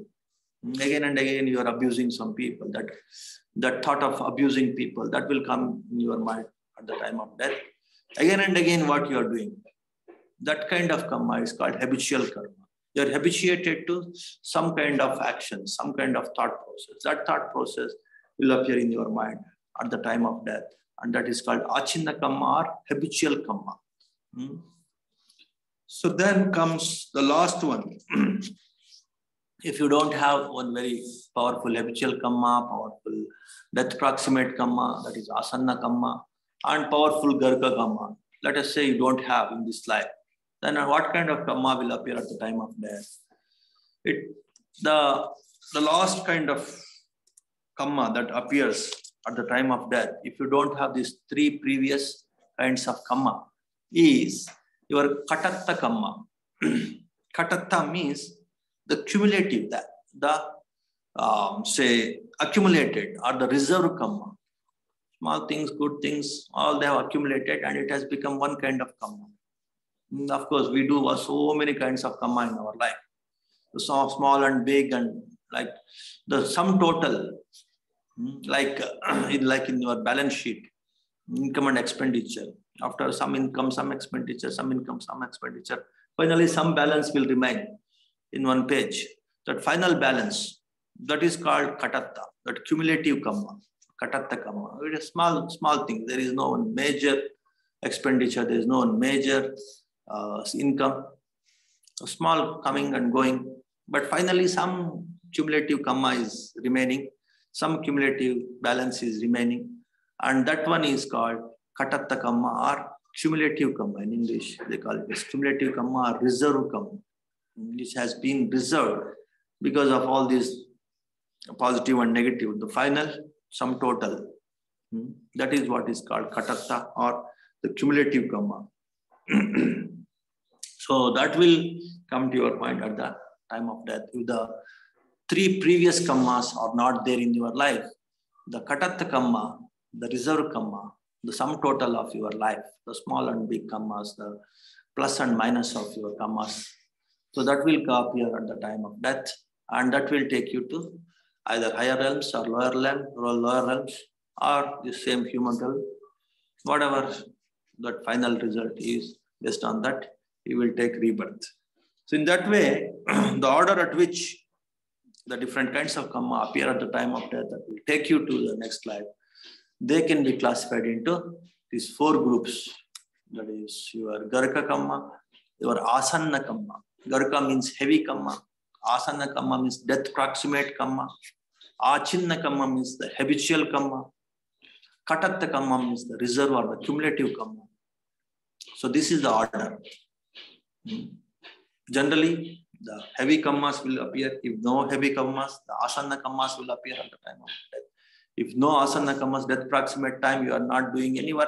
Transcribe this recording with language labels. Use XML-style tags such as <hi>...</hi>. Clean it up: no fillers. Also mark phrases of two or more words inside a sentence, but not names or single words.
<en>Again and again you are abusing some people. That thought of abusing people, that will come in your mind at the time of death. Again and again what you are doing. That kind of karma is called habitual karma. You are habituated to some kind of action, some kind of thought process. That thought process will appear in your mind at the time of death. And that is called</en> <pi>achinna kamma</pi> <en>or habitual kamma. So then comes the last one. If you don't have one very powerful habitual kamma, powerful death proximate kamma, that is</en> <pi>asanna kamma,</pi> <en>and powerful</en> <pi>garka kamma,</pi> <en>let us say you don't have in this life, then what kind of kamma will appear at the time of death? The last kind of kamma that appears at the time of death, if you don't have these three previous kinds of kamma, is your</en> <pi>katatta kamma.</pi> <en>Katatta means the cumulative, say accumulated or the reserve kamma. Small things, good things, all they have accumulated and it has become one kind of kamma. Of course, we do so many kinds of kamma in our life. So small and big, and like the sum total, like in your balance sheet, income and expenditure. After some income, some expenditure, some income, some expenditure. Finally, some balance will remain in one page. That final balance, that is called katatta, that cumulative kamma,</en> <pi>katatta kamma.</pi> <en>It is small thing. There is no major expenditure. There is no major income. Small coming and going. But finally, some cumulative kamma is remaining. Some cumulative balance is remaining. And that one is called</en> <pi>katatta kamma</pi> <en>or cumulative kamma. In English, they call it as cumulative kamma or reserve kamma. Which has been reserved because of all these positive and negative. The final sum total, that is what is called katatta or the cumulative kamma. So that will come to your mind at the time of death. If the three previous kammas are not there in your life, the</en> <pi>katatta kamma,</pi> <en>the reserve kamma, the sum total of your life, the small and big kammas, the plus and minus of your kammas, so that will appear at the time of death, and that will take you to either higher realms or lower realms, or the same human realm. Whatever that final result is, based on that, you will take rebirth. So in that way, the order at which the different kinds of kamma appear at the time of death, that will take you to the next life, they can be classified into these four groups. That is your</en> <pi>garka kamma,</pi> <en>your</en> <pi>asanna kamma.</pi> <en>Garka means heavy kamma.</en> <pi>Asanna kamma</pi> <en>means death proximate kamma.</en> <pi>Achinna kamma</pi> <en>means the habitual kamma.</en> <pi>Katatta kamma</pi> <en>means the reserve or the cumulative kamma. So this is the order. Generally, the heavy kammas will appear. If no heavy kammas, the</en> <pi>asanna kammas</pi> <en>will appear at the time of death. If no</en> <pi>asanna kammas,</pi> <en>death proximate time, you are not doing any work.</en>